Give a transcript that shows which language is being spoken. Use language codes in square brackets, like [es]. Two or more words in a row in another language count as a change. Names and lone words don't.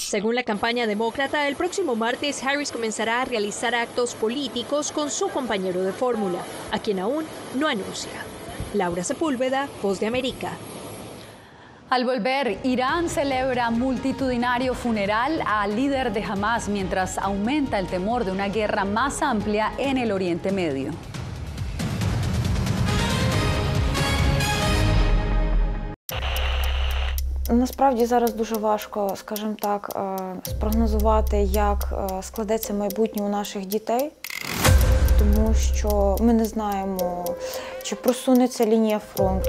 [es] Según la campaña demócrata, el próximo martes Harris comenzará a realizar actos políticos con su compañero de fórmula, a quien aún no anuncia. Laura Sepúlveda, Voz de América. Al volver, Irán celebra multitudinario funeral al líder de Hamás mientras aumenta el temor de una guerra más amplia en el Oriente Medio. [uk] Насправді зараз дуже важко, скажімо так, спрогнозувати, як складеться майбутнє у наших дітей, тому що ми не знаємо, чи просунеться лінія фронту.